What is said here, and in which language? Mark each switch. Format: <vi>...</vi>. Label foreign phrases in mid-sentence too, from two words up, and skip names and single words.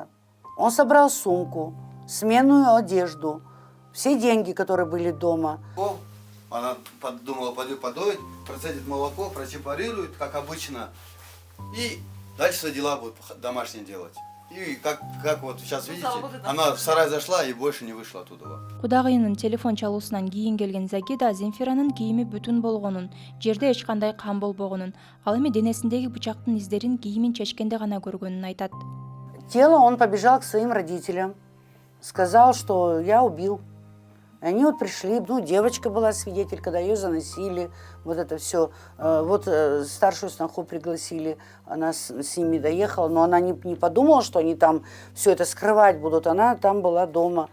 <ru>Он собрал сумку, сменную одежду, все деньги, которые были дома. Она подумала, пойдет подоить, процедит молоко, прочепарирует, как обычно. И дальше дела будут домашние делать. И как вот сейчас видите, она в сарай зашла и больше не вышла оттуда.</ru> <ky>Кудагыйынын телефон чалуусунан кийин келген Загида Земфиранын кийими бүтүн болгонун, жерде эч кандай кан болбогонун, ал эми денесиндеги бычактын издерин кийимин чечкенде гана көргөнүн айтат.</ky> <ru>Тело он побежал к своим родителям, сказал, что я убил. И они вот пришли, ну, девочка была свидетель, когда ее заносили, вот это все. Вот старшую сноху пригласили, она с ними доехала, но она не подумала, что они там все это скрывать будут, она там была дома.</ru>